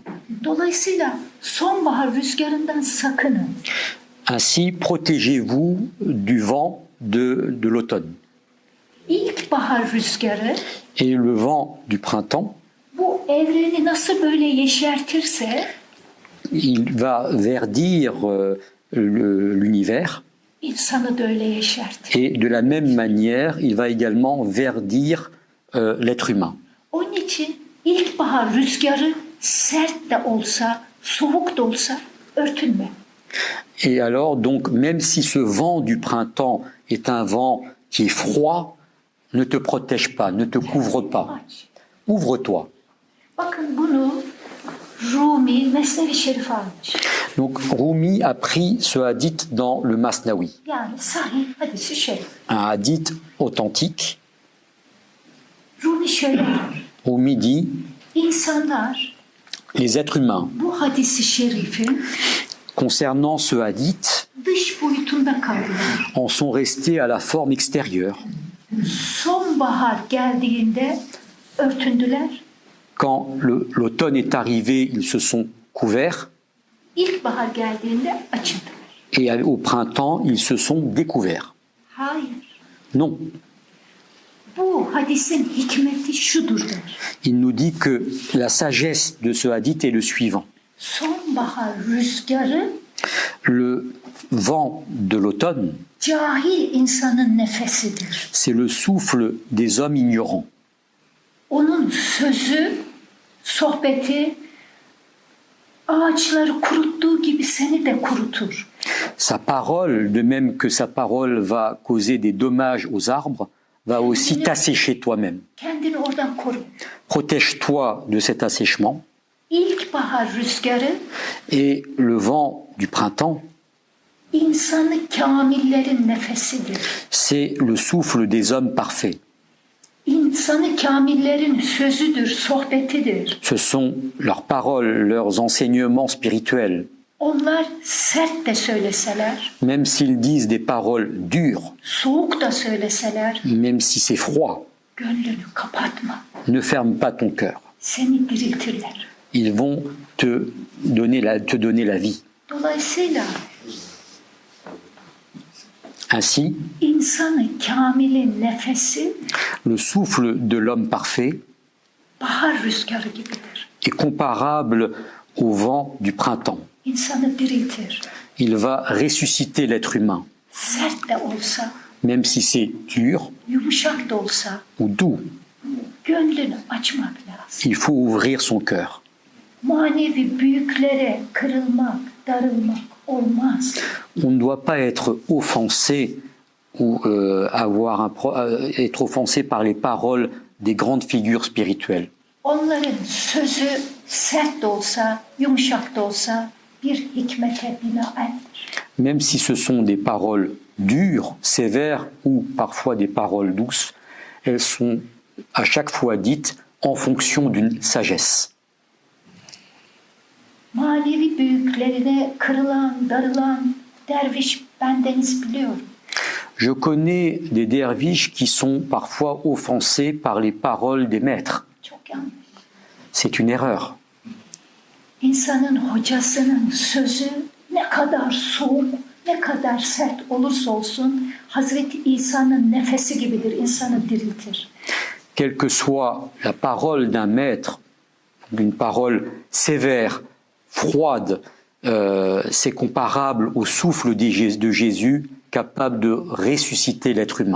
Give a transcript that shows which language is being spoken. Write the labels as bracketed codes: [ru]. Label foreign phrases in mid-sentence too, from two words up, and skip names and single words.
[tr] Dolayısıyla sonbahar rüzgarından sakının. [fr] Ainsi, protégez-vous du vent de l'automne. [tr] İlkbahar rüzgarı [fr] Et le vent du printemps, [tr] bu evreni nasıl böyle yeşertirse [fr] il va verdir l'univers, [tr] insanı da öyle yeşertir. [fr] et de la même manière, il va également verdir l'être humain. [tr] Onun için ilkbahar rüzgarı sert de olsa, soğuk da olsa örtünme. [fr] Et alors, donc, même si ce vent du printemps est un vent qui est froid, ne te protège pas, ne te couvre pas. [tr] Aç. [fr] Ouvre-toi. [tr] Bakın bunu Rumi Mesnevi Şerif almış. [fr] Donc, Rumi a pris ce hadith dans le Masnawi, [tr] Yani sahih hadisi şerif. [fr] un hadith authentique. [tr] Rumi şöyle der. [fr] Rumi dit, [tr] İnsanlar [fr] les êtres humains, [tr] bu hadisi şerifin [fr] concernant ce hadith, [tr] dış boyutunda kaldılar. [fr] en sont restés à la forme extérieure. [tr] Sonbahar geldiğinde örtündüler. [fr] Quand l'automne est arrivé, ils se sont couverts, [tr] İlkbahar geldiğinde açıldılar. [fr] et au printemps, ils se sont découverts. [tr] Hayır. [fr] Non, [tr] Bu hadisin hikmeti şudur der. [fr] il nous dit que la sagesse de ce hadith est le suivant. [tr] Sonbahar rüzgarı [fr] Le vent de l'automne, [tr] cahil insanın nefesidir. [fr] c'est le souffle des hommes ignorants. [tr] Onun sözü, sohbeti ağaçları kuruttuğu gibi seni de kurutur. [fr] Sa parole, de même que sa parole va causer des dommages aux arbres, va aussi t'assécher toi-même. [tr] Kendini oradan koru. [fr] Protège-toi de cet assèchement. [tr] İlkbahar rüzgarı [fr] Et le vent du printemps, [tr] insanı kamillerin nefesidir. [fr] c'est le souffle des hommes parfaits. [tr] İnsanı kamillerin sözüdür, sohbetidir. [fr] Ce sont leurs paroles, leurs enseignements spirituels. [tr] Onlar sert de söyleseler, [fr] Même s'ils disent des paroles dures, [tr] soğuk da söyleseler, [fr] même si c'est froid, [tr] gönlünü kapatma. [fr] ne ferme pas ton cœur. [tr] Seni diriltirler. [fr] Ils vont te donner la vie. [tr] Dolayısıyla [fr] Ainsi, [tr] insanı kamilin nefesi [fr] le souffle de l'homme parfait [tr] bahar rüzgarı gibidir. [fr] est comparable au vent du printemps. [tr] İnsanı diriltir. [fr] Il va ressusciter l'être humain, [tr] Sert de olsa, [fr] même si c'est dur [tr] yumuşak da olsa [fr] ou doux. [tr] gönlünü açmak lazım. [fr] Il faut ouvrir son cœur. [tr] Manevi büyüklere kırılmak, darılmak olmaz. [fr] On ne doit pas être offensé ou être offensé par les paroles des grandes figures spirituelles. [tr] Onların sözü sert de olsa, yumuşak da olsa bir hikmete binaendir. [fr] Même si ce sont des paroles dures, sévères ou parfois des paroles douces, elles sont à chaque fois dites en fonction d'une sagesse. [tr] Manevi büyüklerine kırılan, darılan derviş bendeniz biliyorum. [fr] Je connais des derviches qui sont parfois offensés par les paroles des maîtres. [tr] Çok yanlış. [fr] C'est une erreur. [tr] İnsanın hocasının sözü ne kadar soğuk, ne kadar sert olursa olsun Hazreti İsa'nın nefesi gibidir, insanı diriltir. [fr] Quelle que soit la parole d'un maître, Une parole sévère, froide, c'est comparable au souffle de Jésus capable de ressusciter l'être humain.